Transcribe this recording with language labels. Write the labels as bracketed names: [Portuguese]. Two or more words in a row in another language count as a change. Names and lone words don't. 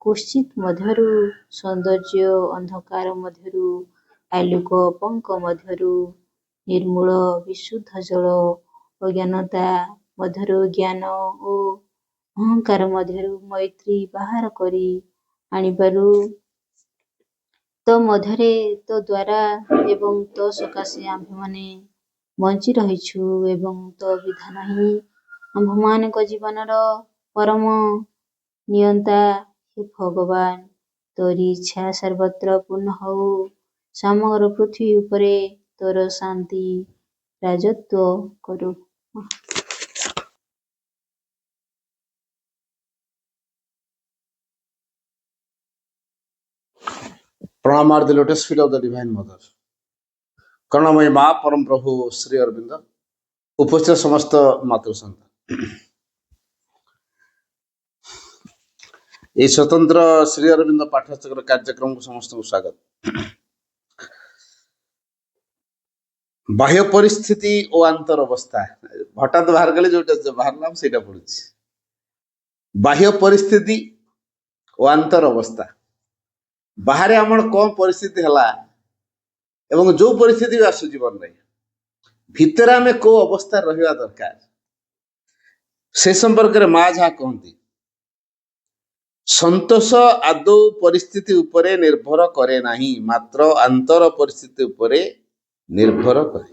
[Odia] କୁଶ୍ଚିତ ମଧ୍ୟରୁ ସୌନ୍ଦର୍ଯ୍ୟ, ଅନ୍ଧକାର ମଧ୍ୟରୁ ଆଲୋକ, ପଙ୍କ ମଧ୍ୟରୁ ନିର୍ମୂଳ ବିଶୁଦ୍ଧ ଜଳ, ଅଜ୍ଞାନତା ମଧ୍ୟରୁ ଜ୍ଞାନ ଓ ଅହଙ୍କାର ମଧ୍ୟରୁ ମୈତ୍ରୀ ବାହାର କରି ଆଣିବାରୁ ତୋ ମଧ୍ୟରେ ତୋ ଦ୍ୱାରା ଏବଂ ତୋ ସକାଶେ ଆମ୍ଭେମାନେ ବଞ୍ଚି ରହିଛୁ ଏବଂ ତୋ ବିଧାନ ହିଁ ଆମ୍ଭମାନଙ୍କ ଜୀବନର ପରମ ନିୟନ୍ତା। ହେ ଭଗବାନ, ତୋରି ଇଚ୍ଛା ସର୍ବତ୍ର ପୂର୍ଣ୍ଣ ହଉ। ସମଗ୍ର ପୃଥିବୀ ଉପରେ ତୋର ଶାନ୍ତି ରାଜତ୍ୱ କରୁ। [English] Pranam are the lotus feet of the Divine Mother. [Bangla] করুণাময়ী মা পরম প্রভু শ্রী অরবিন্দ, উপস্থিত সমস্ত মাতৃসন্তান, এই স্বতন্ত্র শ্রী অরবিন্দ পাঠ্যচক্র [Odia] କାର୍ଯ୍ୟକ୍ରମକୁ ସମସ୍ତଙ୍କୁ ସ୍ୱାଗତ। ବାହ୍ୟ ପରିସ୍ଥିତି ଓ ଆନ୍ତର ଅବସ୍ଥା, ହଠାତ୍ ବାହାର କଲେ ଯୋଉଟା ବାହାରିଲା ସେଇଟା ପଡୁଛି। ବାହ୍ୟ ପରିସ୍ଥିତି ଓ ଆନ୍ତର ଅବସ୍ଥା, ବାହାରେ ଆମର କଣ ପରିସ୍ଥିତି ହେଲା ଏବଂ ଯୋଉ ପରିସ୍ଥିତି ବି ଆସୁ ଜୀବନରେ, ଭିତରେ ଆମେ କୋଉ ଅବସ୍ଥାରେ ରହିବା ଦରକାର ସେ ସମ୍ପର୍କରେ ମା ଯାହା କହନ୍ତି, ସନ୍ତୋଷ ଆଦୌ ପରିସ୍ଥିତି ଉପରେ ନିର୍ଭର କରେ ନାହିଁ, ମାତ୍ର ଆନ୍ତର ପରିସ୍ଥିତି ଉପରେ ନିର୍ଭର କରେ।